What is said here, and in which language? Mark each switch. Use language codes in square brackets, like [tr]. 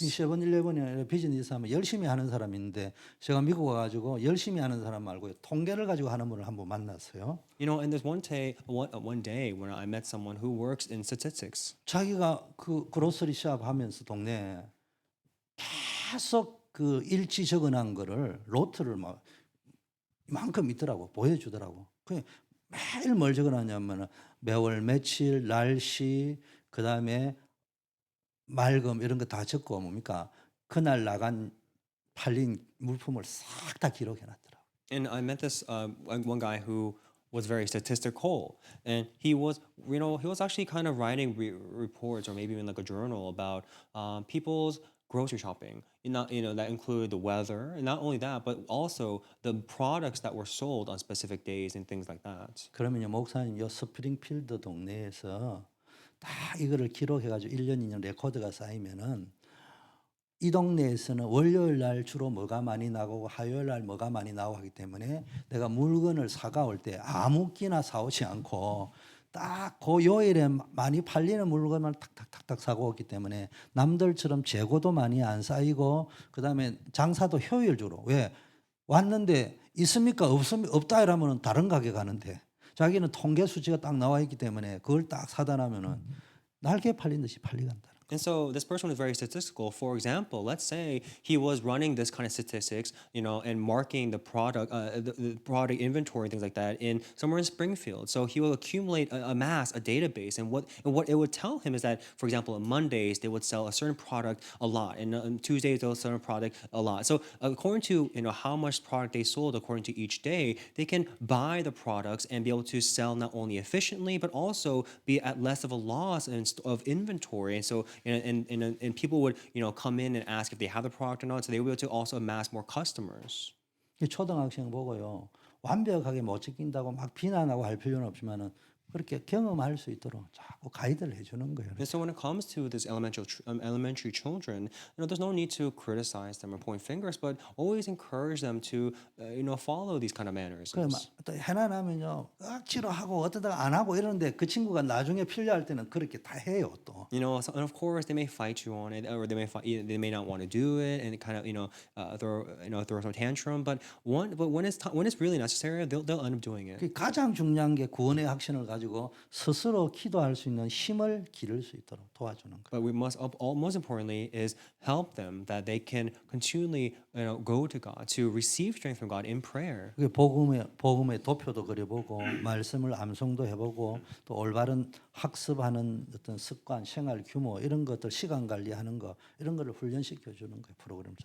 [ko] 이 세븐일레븐이나 비즈니스 하면 열심히 하는 사람이 있는데 제가 미국 와가지고 열심히 하는 사람 말고 통계를 가지고 하는 분을 한번 만났어요. [en] And there's one day when I met someone who works in statistics. [ko] 자기가 그 그로서리 샵 하면서 동네에 계속 그 일치 적어놓은 거를 로트를 막 이만큼 있더라고 보여주더라고. 그 매일 뭘 적어놨냐면 매월 며칠 날씨 그다음에 맑음 이런 거 다 적고 뭡니까 그날 나간 팔린 물품을 싹 다 기록해놨더라고. [en] And I met this one guy who was very statistical, and he was actually kind of writing reports or maybe even like a journal about people's grocery shopping. That included the weather, and not only that, but also the products that were sold on specific days and things like that. [ko] 그러면요 목사님 요 스프링필드 동네에서 다 이거를 기록해가지고 1년 2년 레코드가 쌓이면은 이 동네에서는 월요일 날 주로 뭐가 많이 나가고 화요일 날 뭐가 많이 나오고 하기 때문에 내가 물건을 사가올 때 아무 끼나 사오지 않고 딱 그 요일에 많이 팔리는 물건만 탁탁탁탁 사고 오기 때문에 남들처럼 재고도 많이 안 쌓이고 그다음에 장사도 효율적으로 왜 왔는데 있습니까 없다 이러면은 다른 가게 가는데 자기는 통계 수치가 딱 나와 있기 때문에 그걸 딱 사다 놔면은 날개 팔린 듯이 팔리간다. [en] And so this person was very statistical. For example, let's say he was running this kind of statistics, and marking the product, the product inventory, things like that, in somewhere in Springfield. So he will amass a database, and what it would tell him is that, for example, on Mondays they would sell a certain product a lot, and on Tuesdays they'll sell a product a lot. So according to how much product they sold according to each day, they can buy the products and be able to sell not only efficiently but also be at less of a loss of inventory. And so and people would come in and ask if they have the product or not, so they were able to also amass more customers. [ko] 이 초등학생 보고요 완벽하게 못 지킨다고 막 비난하고 할 필요는 없지만은 그렇게 경험할 수 있도록 자꾸 가이드를 해주는 거예요. [en] And so when it comes to this elementary children, there's no need to criticize them or point fingers, but always encourage them to, follow these kind of mannerisms. [ko] 또 해나 나면요 억지로 하고 어쩌다가 안 하고 이러는데 그 친구가 나중에 필요할 때는 그렇게 다 해요 또. [en] And of course they may fight you on it, or they may not want to do it, and kind of throw some tantrum. But when it's really necessary, they'll end up doing it. [ko] 그 가장 중요한 게 구원의 확신을 가지고 스스로 기도할 수 있는 힘을 기를 수 있도록 도와주는 거예요. [en] But we must, most importantly, is help them that they can continually, go to God to receive strength from God in prayer. [ko] 그게 복음의 도표도 그려보고 말씀을 암송도 해보고 또 올바른 학습하는 어떤 습관, 생활 규모 이런 것들 시간 관리하는 거 이런 거를 훈련시켜 주는 거예요 프로그램처럼.